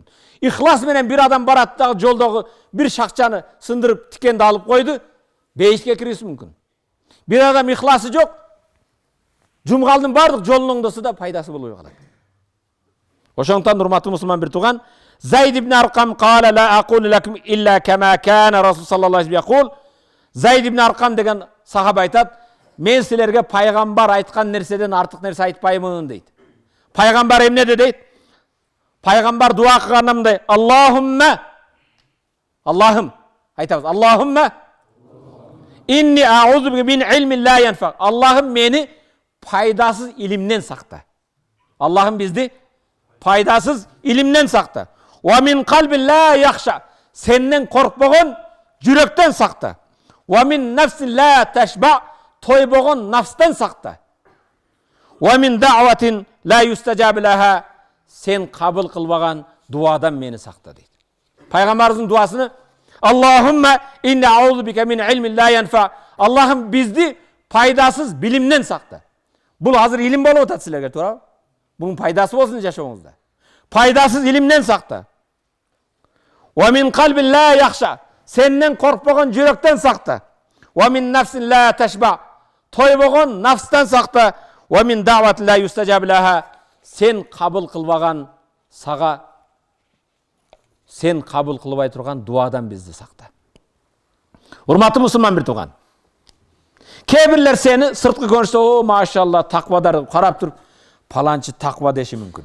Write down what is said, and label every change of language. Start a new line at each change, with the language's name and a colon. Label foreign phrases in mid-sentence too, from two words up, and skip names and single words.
Kyrgyz: Ихлас менен бир адам барат дагы жолдогу бир шакчаны сындырып тикенди алып койду, бейишке кириши мүмкүн. Бир адам ихласы жок, жумгалдын бардык жолун оңдосо да пайдасы болбой калат. Ошондуктан урматтуу мусулман бир туган, Зайд ибн Аркам
Arabic: قال لا أقول لكم إلا كما كان رسول صلى الله عليه وسلم.
Kyrgyz: Зайд ибн Аркам деген сахаба айтат, мен силерге пайгамбар айткан нерседен артык нерсе айтпаймын дейт. Пайгамбар эмне дейт? Пайгамбар дуа кылганда мындай: Аллахумма, Аллахым, айтабыз,
Arabic: اللهم إني أعوذ بك من علم لا ينفع.
Kyrgyz: Аллахым мени пайдасыз илимден сакта. Аллахым бизди пайдасыз илимден сакта.
Arabic: ومن قلب لا يخشى.
Kyrgyz: Сенден коркпогон жүрөктөн сакта.
Arabic: ومن نفس لا تشبع.
Kyrgyz: Тойбогон нафстан сакта.
Arabic: ومن دعوة لا يستجاب لها.
Kyrgyz: Сен кабыл кылбаган дуадан мени сакта дейт. Пайгамбарыбыздын дуасыны
Arabic: اللهم إني أعوذ بك من علم لا ينفع.
Kyrgyz: Аллахым бизди пайдасыз билимден сакта. Бул азыр илим болуп атат силерге, туурабы? Bunun пайдасы болсын жашооңузда. Пайдасыз илимден сакта.
Arabic: ومن قلب لا يخشى.
Kyrgyz: Сенден коркпогон жүрөктөн сакта.
Arabic: ومن نفس لا تشبع.
Kyrgyz: Тойбогон нафстан сакта.
Arabic: ومن دعوة لا يستجاب لها.
Kyrgyz: Сен кабыл кылбаган сага, сен кабыл кылбай турган дуадан бизди сакта. Урматтуу мусулман бир туган. Кээ бирлер сени сырткы көрүнүштө, о машалла, таквадар карап туруп, паланчы таква деши мүмкүн.